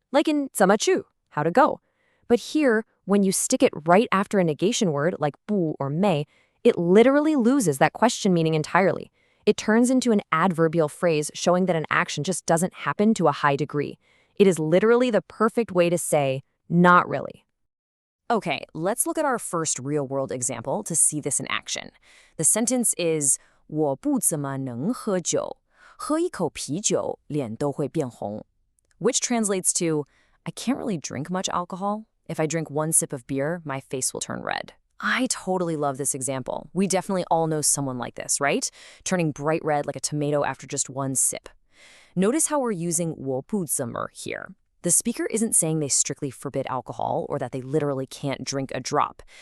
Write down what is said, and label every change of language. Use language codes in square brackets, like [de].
[en] Like in [zh] 怎么去, [en] how to go. But here, when you stick it right after a negation word like 不 or 没, it literally loses that question meaning entirely. It turns into an adverbial phrase showing that an action just doesn't happen to a high degree. It is literally the perfect way to say, not really. Okay, let's look at our first real-world example to see this in action. The sentence is [zh] 我不怎么能喝酒，喝一口啤酒，脸都会变红. [en] Which translates to, I can't really drink much alcohol. If I drink one sip of beer, my face will turn red. I totally love this example. We definitely all know someone like this, right? Turning bright red like a tomato after just one sip. Notice how we're using 我不怎么 here. The speaker isn't saying they strictly forbid alcohol or that they literally can't drink a drop.